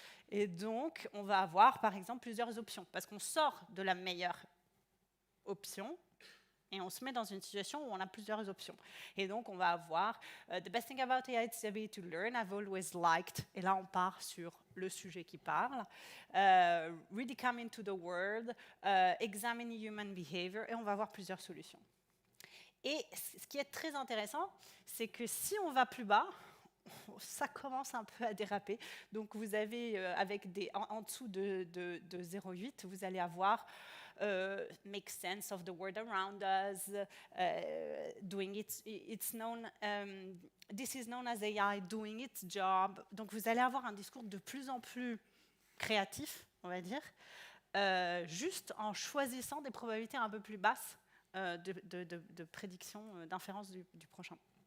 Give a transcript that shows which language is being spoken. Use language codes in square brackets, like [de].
[fr] Et donc, on va avoir, par exemple, plusieurs options, parce qu'on sort de la meilleure option, et on se met dans une situation où on a plusieurs options. Et donc, on va avoir [en] The best thing about AI is the ability to learn. I've always liked. [fr] Et là, on part sur le sujet qui parle. [en] Really come into the world. Examine human behavior. [fr] Et on va avoir plusieurs solutions. Et ce qui est très intéressant, c'est que si on va plus bas, ça commence un peu à déraper. Donc, vous avez, en dessous de 0,8, vous allez avoir [en] make sense of the world around us, doing it's known, this is known as AI doing its job. [fr] Donc vous allez avoir un discours de plus en plus créatif, on va dire, juste en choisissant des probabilités un peu plus basses de prédiction, d'inférence du prochain.